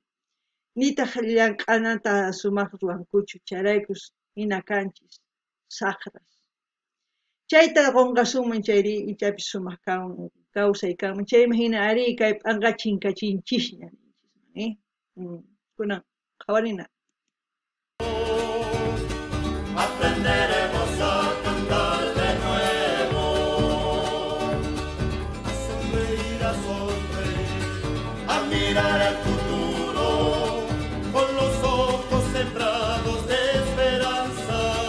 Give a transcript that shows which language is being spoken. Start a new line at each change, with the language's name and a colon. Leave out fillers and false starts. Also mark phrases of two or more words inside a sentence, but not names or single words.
Quechua: Nitaq llank'anata sumaq ruwankuchu, chayraykus hina kanchis, saqras. Chayta qunqasunman chayri ichapis sumaq kawsay kanman. Chayman hina ari kay p'anqa chinkachinchishña. Kunan Jawarina.
Spanish: Aprenderemos a cantar de nuevo, a sonreír, a mirar el futuro con los ojos sembrados de esperanza.